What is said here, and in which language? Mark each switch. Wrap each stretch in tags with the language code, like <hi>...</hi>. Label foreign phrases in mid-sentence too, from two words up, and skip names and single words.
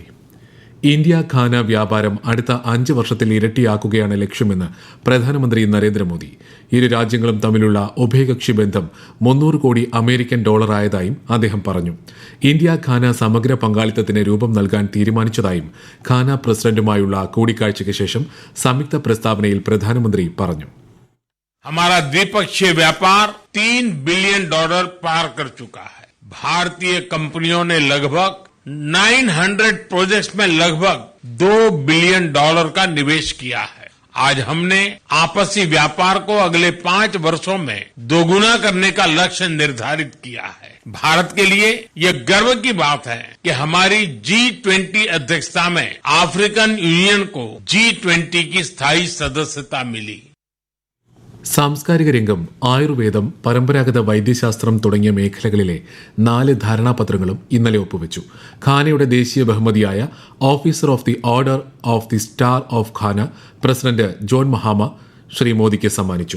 <ml>ഇന്ത്യ ഘാന വ്യാപാരം അടുത്ത 5 വർഷത്തിൽ ഇരട്ടിയാക്കുകയാണ് ലക്ഷ്യമെന്ന് പ്രധാനമന്ത്രി നരേന്ദ്രമോദി. ഇരു രാജ്യങ്ങളും തമ്മിലുള്ള ഉഭയകക്ഷി ബന്ധം 300 കോടി അമേരിക്കൻ ഡോളറായതായും അദ്ദേഹം പറഞ്ഞു. ഇന്ത്യ ഘാന സമഗ്ര പങ്കാളിത്തത്തിന് രൂപം നൽകാൻ തീരുമാനിച്ചതായും ഘാന പ്രസിഡന്റുമായുള്ള കൂടിക്കാഴ്ചയ്ക്ക് ശേഷം സംയുക്ത പ്രസ്താവനയിൽ പ്രധാനമന്ത്രി പറഞ്ഞു.</ml> <hi>हमारा द्विपक्षीय व्यापार $3 बिलियन पार कर चुका है. भारतीय कंपनियों ने लगभग 900 प्रोजेक्ट्स में लगभग $2 बिलियन का निवेश किया है. आज हमने आपसी व्यापार को अगले 5 वर्षों में दोगुना करने का लक्ष्य निर्धारित किया है. भारत के लिए यह गर्व की बात है कि हमारी G20 अध्यक्षता में अफ्रीकन यूनियन को G20 की स्थायी सदस्यता मिली.</hi> <ml>സാംസ്കാരിക രംഗം, ആയുർവേദം, പരമ്പരാഗത വൈദ്യശാസ്ത്രം തുടങ്ങിയ മേഖലകളിലെ 4 ധാരണാപത്രങ്ങളും ഇന്നലെ ഒപ്പുവച്ചു. ഘാനയുടെ ദേശീയ ബഹുമതിയായ ഓഫീസർ ഓഫ് ദി ഓർഡർ ഓഫ് ദി സ്റ്റാർ ഓഫ് ഘാന പ്രസിഡന്റ് ജോൺ മഹാമ ശ്രീ മോദിക്ക് സമ്മാനിച്ചു.</ml>